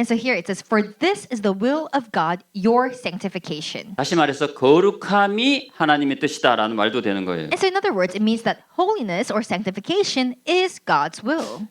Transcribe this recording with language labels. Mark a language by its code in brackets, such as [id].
[en] And so here it says, for this is the will of God, your sanctification. [ko] 다시 말해서 거룩함이 하나님의 뜻이다라는 말도 되는 거예요. [en] And so in other words, it means that holiness or sanctification is God's will.